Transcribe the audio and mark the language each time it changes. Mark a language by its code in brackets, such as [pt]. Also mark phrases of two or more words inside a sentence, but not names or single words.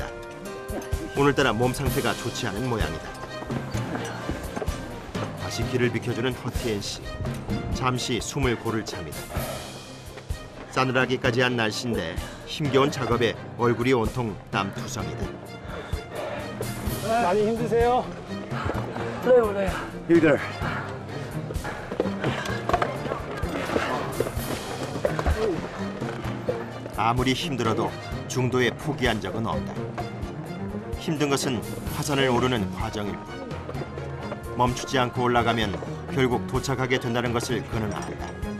[ko] 오늘따라 몸 상태가 좋지 않은 모양이다. 다시 길을 비켜주는 허티엔 씨. 잠시 숨을 고를 참이다. 싸늘하기까지 한 날씨인데 힘겨운 작업에 얼굴이 온통 땀투성이다. 많이 힘드세요? [zh] 累不累啊？有点儿。 [ko] 아무리 힘들어도 중도에 포기한 적은 없다. 힘든 것은 화산을 오르는 과정일 뿐. 멈추지 않고 올라가면 결국 도착하게 된다는 것을 그는 안다.